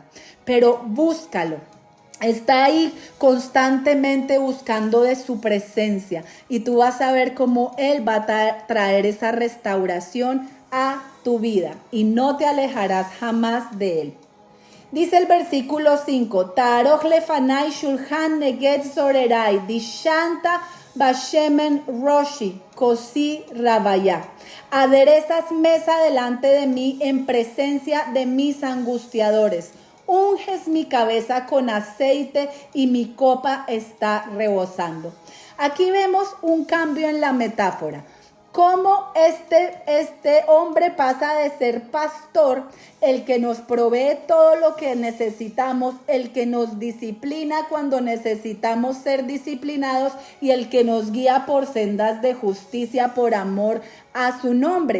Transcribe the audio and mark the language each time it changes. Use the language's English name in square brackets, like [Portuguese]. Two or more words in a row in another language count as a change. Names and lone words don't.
[Spanish] Pero búscalo. Está ahí constantemente buscando de su presencia, y tú vas a ver cómo Él va a traer esa restauración a tu vida y no te alejarás jamás de Él. Dice el versículo 5, [Hebrew] תערך לפני שלחן נגד צררי, דשנת בשמן ראשי, כוסי רויה. [Spanish] Aderezas mesa delante de mí en presencia de mis angustiadores. Unges mi cabeza con aceite y mi copa está rebosando. Aquí vemos un cambio en la metáfora. Cómo este hombre pasa de ser pastor, el que nos provee todo lo que necesitamos, el que nos disciplina cuando necesitamos ser disciplinados y el que nos guía por sendas de justicia por amor a su nombre.